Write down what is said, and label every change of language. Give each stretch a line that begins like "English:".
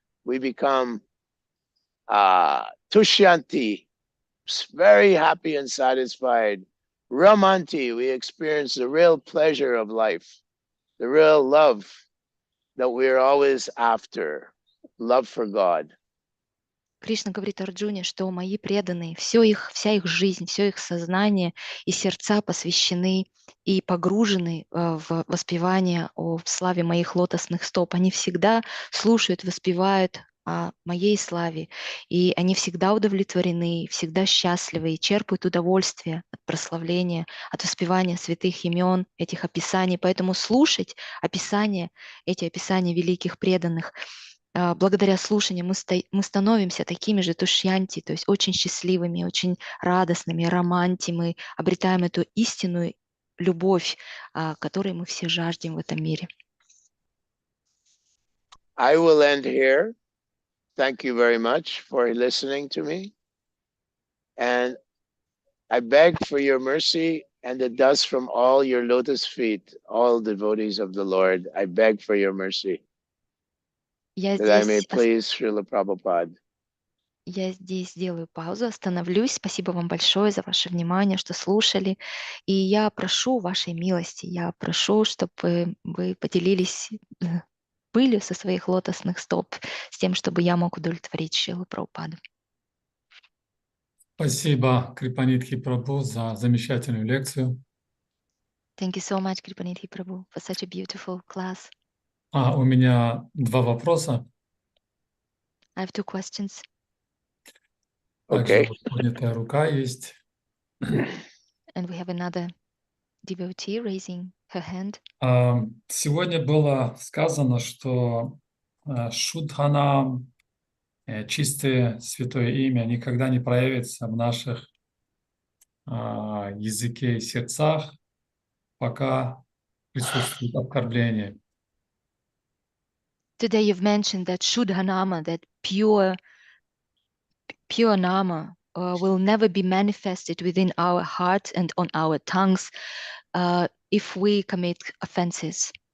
English: We become tushyanti, very happy and satisfied. Ramanti, we experience the real pleasure of life, the real love that we're always after, love for God.
Russian: Кришна говорит Арджуне, что мои преданные, вся их жизнь, все их сознание и сердца посвящены и погружены в воспевание о славе моих лотосных стоп. Они всегда слушают, воспевают о моей славе, и они всегда удовлетворены, всегда счастливы и черпают удовольствие от прославления, от воспевания святых имен, этих описаний. Поэтому слушать эти описания великих преданных, благодаря слушанию мы становимся такими же тушьянти, то есть очень счастливыми, очень радостными, романти, мы обретаем эту истинную любовь, которой мы все жаждем в этом мире.
English: I will end here. Thank you very much for listening to me. And I beg for your mercy and the dust from all your lotus feet, all devotees of the Lord. I beg for your mercy. That I may please Srila Prabhupada.
Russian: Я здесь сделаю паузу, остановлюсь. Спасибо вам большое за ваше внимание, что слушали. И я прошу вашей милости, я прошу, чтобы вы поделились пылью со своих лотосных стоп, с тем, чтобы я мог удовлетворить Шрилу Прабхупаду. Спасибо, Крипанидхи Прабhu, за замечательную лекцию.
English: Thank you so much, Kripanidhi Prabhu, for such a beautiful class.
Russian: У меня два вопроса.
English: I have two questions. Okay.
Russian: Также поднятая рука есть.
English: And we have another devotee raising her hand.
Russian: Сегодня было сказано, что Шудхана чистое святое имя никогда не проявится в наших языке и сердцах, пока присутствует оскорбление.
English: Today you've mentioned that Shuddha Nama, that pure Nama, will never be manifested within our hearts and on our tongues if we commit offenses.